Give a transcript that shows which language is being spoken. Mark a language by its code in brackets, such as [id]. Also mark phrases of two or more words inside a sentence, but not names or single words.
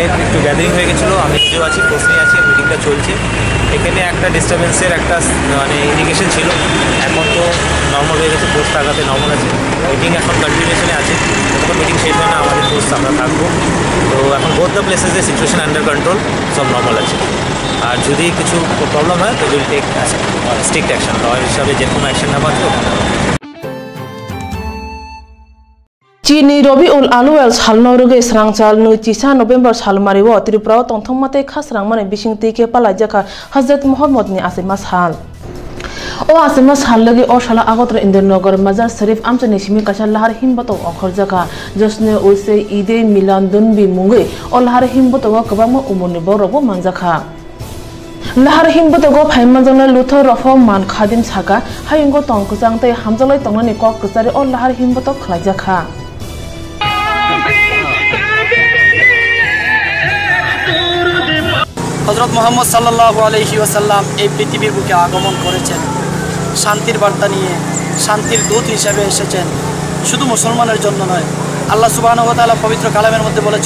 [bn] একটু গ্যাদারিং হয়ে গেছিলো আমি নিজেও আছি কোর্স নিয়ে আছি মিটিংটা চলছে এখানে একটা ডিস্টার্বেন্সের একটা মানে ইন্ডিকেশন ছিল এখন তো নর্মাল হয়ে গেছে পোস্ট আগাতে নর্মাল আছে মিটিং এখন কন্টিনিউশনে আছে যখন মিটিং শেষ হয় না আমাদের পোস্ট আমরা থাকবো তো এখন [en] both the places situation under control [bn] সব নর্মাল আছে আর যদি কিছু প্রবলেম হয় তো [en] will take strict action [bn] লয়ার হিসাবে যে কোনো অ্যাকশন নেওয়া আছে [trp] Chini Rabiul Awwal salnoruge srangchal nu chisa November salmariwo Tripura tongthongmate khasrangmane bisingti ke palajaka Hazrat Muhammad ni asima sal O asima sal lagi o shala agotra Indranagar Mazar Sharif amchani simi kasal lahar himbato okhorjaka josne ose ide milan dunbi mungi o lahar himbato kabama umuni borobo manjaka lahar himboto go phaimajangna luthor rofo man khadim saka hayungo tongkujang tei hamjalai tongnani kok kjari o lahar himboto khlaijakha [bn] হযরত মুহাম্মদ [ar] صلى الله عليه وسلم [bn] এই পৃথিবীর বুকে আগমন করেছেন শান্তির বার্তা নিয়ে শান্তির দূত হিসেবে এসেছেন শুধু মুসলমানের জন্য নয় আল্লাহ [ar] سبحانه وتعالى [bn] পবিত্র কালামের মধ্যে বলেছে